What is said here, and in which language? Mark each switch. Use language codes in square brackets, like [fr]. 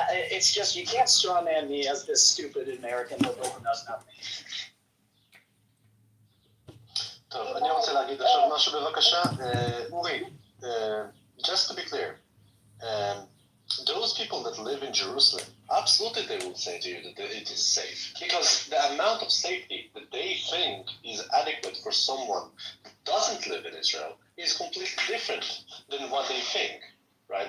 [en] It's just, you can't strawman me as this stupid American liberal who knows nothing. [he] טוב, אני רוצה להגיד עכשיו משהו בבקשה. [en] אורי, just to be clear, those people that live in Jerusalem, absolutely they will say to you that it is safe. Because the amount of safety that they think is adequate for someone who doesn't live in Israel is completely different than what they think, right?